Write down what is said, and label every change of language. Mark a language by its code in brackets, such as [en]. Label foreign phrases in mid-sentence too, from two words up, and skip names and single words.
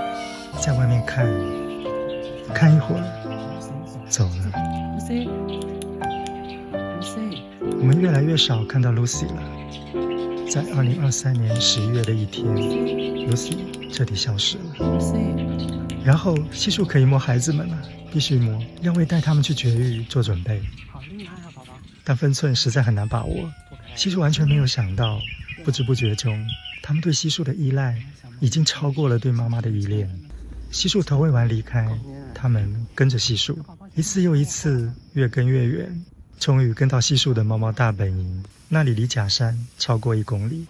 [zh] 在外面看一會兒，走了。我們越來越少看到 Lucy 了。在2023年11月的一天 ，Lucy 徹底消失了。然後西數可以摸孩子們了，必須摸，要為帶他們去絕育做準備。好厲害啊，寶寶！但分寸實在很難把握。西數完全沒有想到，不知不覺中，他們對西數的依賴已經超過了對媽媽的依戀。西數投餵完離開，他們跟着西數，一次又一次，越跟越遠，終於跟到西數的貓貓大本營，那裡離假山超過1公里。